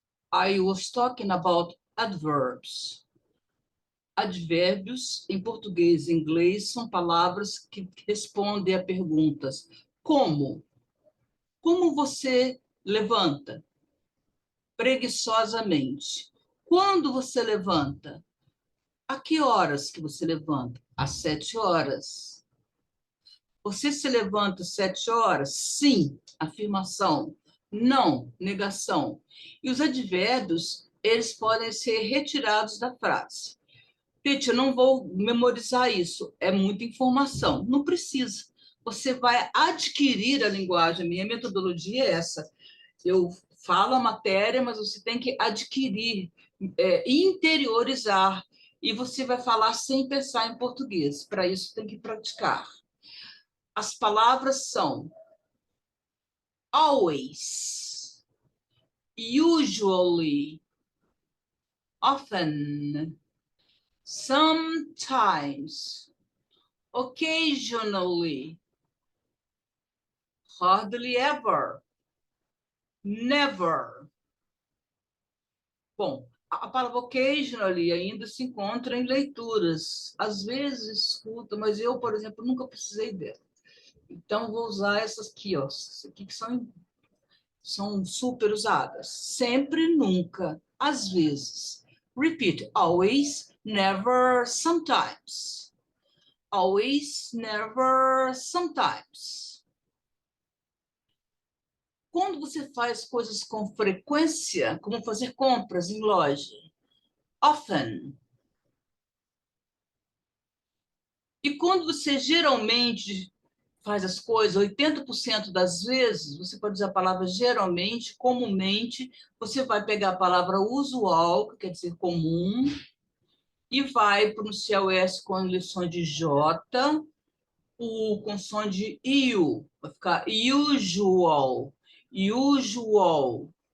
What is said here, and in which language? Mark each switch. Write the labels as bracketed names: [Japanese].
[English] I was talking about adverbs. [Portuguese] Advérbios, em português e inglês, são palavras que respondem a perguntas. Como? Como você levanta? Preguiçosamente. Quando você levanta? A que horas que você levanta? Às 7 horas. Você se levanta às 7 horas? Sim, afirmação. Não, negação. E os advérbios, eles podem ser retirados da frase. Pete, eu não vou memorizar isso, é muita informação. Não precisa. Você vai adquirir a linguagem. A minha metodologia é essa. Eu falo a matéria, mas você tem que adquirir, interiorizar. E você vai falar sem pensar em português. Para isso, tem que praticar. As palavras são always, usually, often, sometimes, occasionally, hardly ever, never. Bom, a palavra occasionally ainda se encontra em leituras. Às vezes escuta, mas eu, por exemplo, nunca precisei dela. Então, vou usar essas aqui, ó, essas aqui que são super usadas. Sempre, nunca, às vezes. [English] Repeat, always, never, sometimes. Always, never, sometimes. [Portuguese] quando você faz coisas com frequência, como fazer compras em loja, often. E quando você geralmente faz as coisas, 80% das vezes, você pode usar a palavra geralmente, comumente, você vai pegar a palavra usual, que quer dizer comum, e vai pronunciar o S com lição de J, o com som de IU, vai ficar usual, usual.